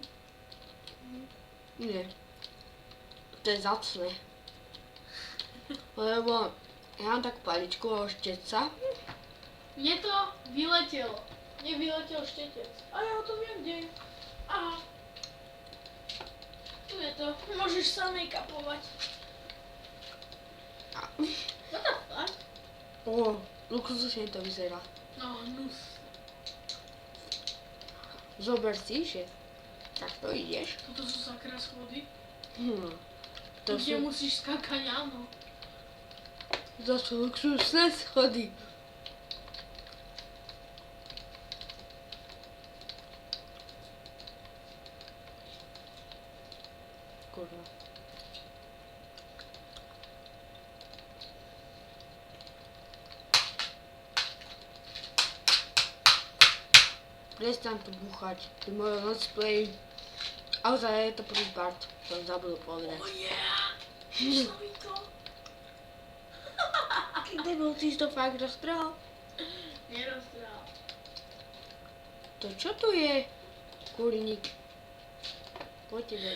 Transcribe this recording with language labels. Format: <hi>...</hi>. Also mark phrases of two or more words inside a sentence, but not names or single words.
<sk>Nie. To je zacné. Lebo ja mám takú paličku a šteca. Mne to vyletelo. Mne vyletel štetec. A ja o tom viem, kde je. Aha. Tu je to. Môžeš sa make-upovať.</sk> <en>What the fuck?</en> <sk>Luxusne to vyzerá. No, nus. Zober si, že takto ideš. Toto sú sakra schody. To Kde sú, musíš skákať, áno. to sú luxusné schody. Kurva. Prestaň to búchať, to je môj</sk> <en>let's play.</en> <sk>A ozaj je to prvý part, som zabudol povedať.</sk> <en>Oh yeah!</en> <sk>Išlo mi to. Debil, ty si to fakt roztrhal? Neroztrhal. To čo tu je? Kurník. Poďte do</sk>